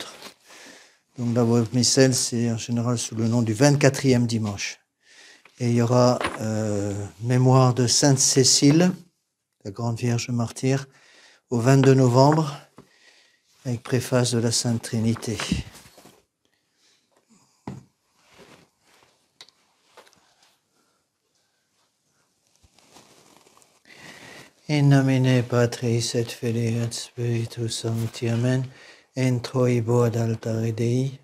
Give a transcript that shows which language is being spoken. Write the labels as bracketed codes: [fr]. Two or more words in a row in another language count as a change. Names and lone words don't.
[fr] Donc, la voie misselle, c'est en général sous le nom du 24e dimanche. Et il y aura mémoire de Sainte Cécile, la grande Vierge martyre, au 22 novembre, avec préface de la Sainte Trinité. [la] In nomine Patris et Filii et Spiritus Sancti, Amen. Entroibo ad altare Dei.